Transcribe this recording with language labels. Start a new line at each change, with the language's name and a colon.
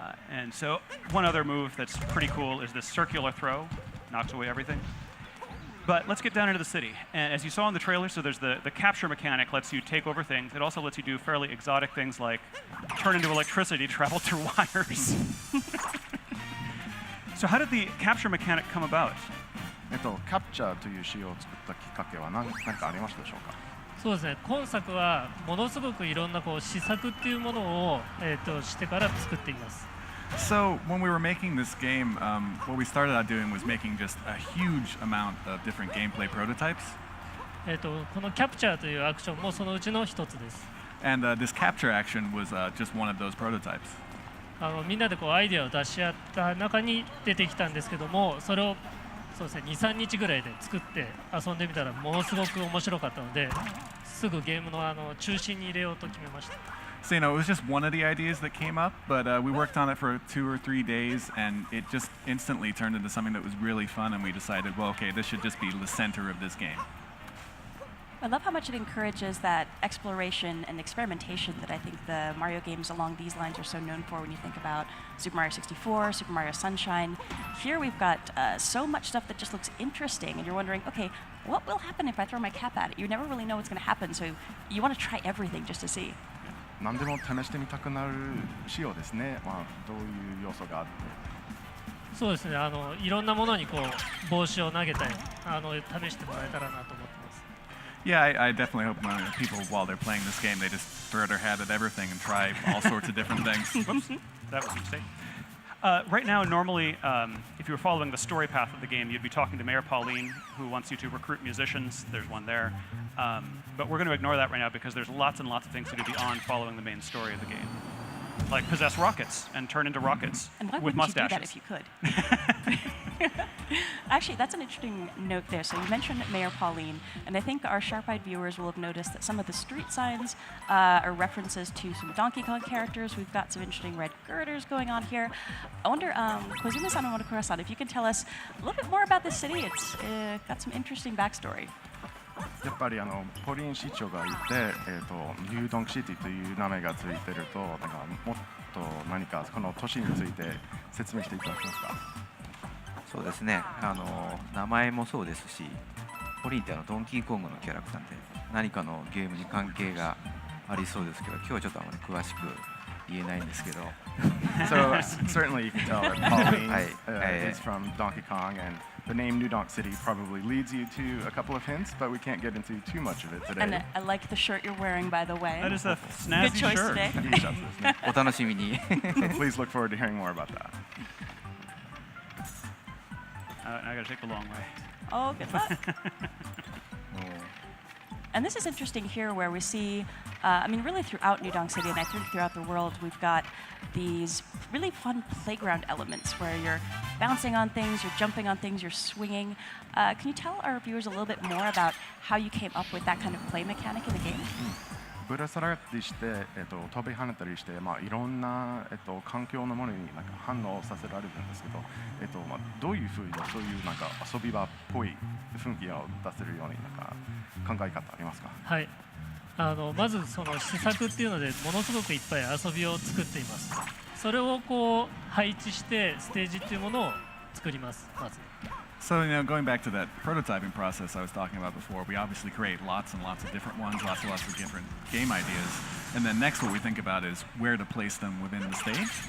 English: And so one other move that's pretty cool is this circular throw. Knocks away everything. But let's get down into the city. And as you saw in the trailer, so there's the capture mechanic lets you take over things. It also lets you do fairly exotic things like turn into electricity, travel through wires. So how did the capture mechanic come about?
Japanese: キャプチャーという仕様を作ったきっかけは何かありましたでしょうか？そうですね。今作はものすごくいろんな試作っていうものをしてから作っています。
English: So when we were making this game, what we started out doing was making just a huge amount of different gameplay prototypes.
Japanese: このキャプチャーというアクションもそのうちの一つです。
English: And this capture action was just one of those prototypes.
Japanese: みんなでアイデアを出し合った中に出てきたんですけども、それをそうですね、2、3日ぐらいで作って遊んでみたらものすごく面白かったので、すぐゲームの中心に入れようと決めました。
English: So, it was just one of the ideas that came up, but we worked on it for 2 or 3 days, and it just instantly turned into something that was really fun, and we decided, well, okay, this should just be the center of this game. I love how much it encourages that exploration and experimentation that I think the Mario games along these lines are so known for when you think about Super Mario 64, Super Mario Sunshine. Here we've got so much stuff that just looks interesting, and you're wondering, okay, what will happen if I throw my cap at it? You never really know what's going to happen, so you want to try everything just to see.
Japanese: 何でも試してみたくなる仕様ですね。どういう要素があって。そうですね。いろんなものに帽子を投げて試してもらえたらなと思ってます。
English: Yeah, I definitely hope people, while they're playing this game, they just throw their hat at everything and try all sorts of different things. Whoops, that was a mistake. Right now, normally, if you were following the story path of the game, you'd be talking to Mayor Pauline, who wants you to recruit musicians. There's one there. But we're going to ignore that right now because there's lots and lots of things to do beyond following the main story of the game. Like possess rockets and turn into rockets and why with wouldn't you do mustaches. that if you could? Actually, that's an interesting note there. So you mentioned Mayor Pauline, and I think our sharp-eyed viewers will have noticed that some of the street signs are references to some Donkey Kong characters. We've got some interesting red girders going on here. I wonder, Kozuma-san and Monokura-san, if you can tell us a little bit more about this city. It's got some interesting backstory.
Japanese: やっぱりポリン市長がいて、ニュードンクシティという名前がついてると、なんかもっと何かこの都市について説明していただけますか。そうですね、名前もそうですし、ポリンってドンキーコングのキャラクターで何かのゲームに関係がありそうですけど、今日はちょっとあまり詳しく言えないんですけど。
English: So certainly you can tell that Pauline is from Donkey Kong, and the name New Donk City probably leads you to a couple of hints, but we can't get into too much of it today. And I like the shirt you're wearing, by the way. That is a Good snazzy choice shirt. today.
Japanese: お楽しみに。
English: Please look forward to hearing more about that. I got to take the long way. Oh, good luck. And this is interesting here where we see, really throughout New Donk City and I think throughout the world, we've got these really fun playground elements where you're bouncing on things, you're jumping on things, you're swinging. Can you tell our viewers a little bit more about how you came up with that kind of play mechanic in the game?
Japanese: ぶら下がったりして、飛び跳ねたりして、いろんな、環境のものになんか反応させられるんですけど、どういうふうにそういうなんか遊び場っぽい雰囲気を出せるようになんか考え方ありますか。はい、まずその施策っていうのでものすごくいっぱい遊びを作っています。それをこう配置してステージっていうものを作ります。まず。
English: So, going back to that prototyping process I was talking about before, we obviously create lots and lots of different ones, lots and lots of different game ideas. And then next what we think about is where to place them within the stage.